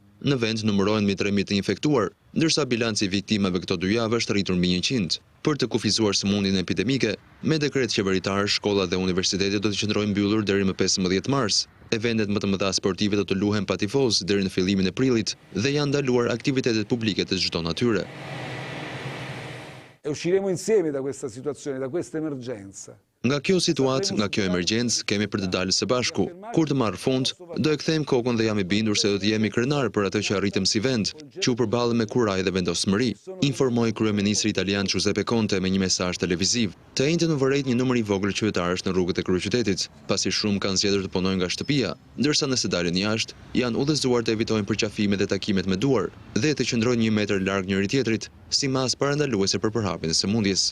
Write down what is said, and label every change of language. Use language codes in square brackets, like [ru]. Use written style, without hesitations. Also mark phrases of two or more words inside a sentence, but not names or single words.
[sq] Në vend numërohen mbi 3.000 të infektuar, ndërsa bilanci i viktimave këto 2 javë është rritur mbi 100. Për të kufizuar sëmundjen epidemike, me dekret qeveritar, shkollat dhe universitetet do të qëndrojnë mbyllur deri më 15 mars. Eventet më të mëdha sportive do të luhen pa tifoz deri në fillimin e prillit dhe janë ndaluar aktivitetet publike të çdo natyre. [it] Usciremo insieme da questa situazione, da questa emergenza. [sq] Nga kjo situatë, nga kjo emergjencë, kemi për të dalë së bashku. Kur të marrë fund, do e kthejmë kokën dhe jam i bindur se do të jemi krenar për atë që arritëm si vend, që u përballëm me kuraj dhe vendosmëri, informoi kryeministri italian Giuseppe Conte me një mesazh televiziv. Të njëjtën në vërejt një numër i vogël qytetarësh në rrugët e kryeqytetit, pasi shumë kanë zgjedhur të punojnë nga shtëpia, ndërsa nëse dalin jashtë, janë udhëzuar të evitojnë përqafimet dhe takimet me duar dhe të qëndrojnë 1 metër larg njëri tjetrit, si masë parandaluese për përhapjen e sëmundjes.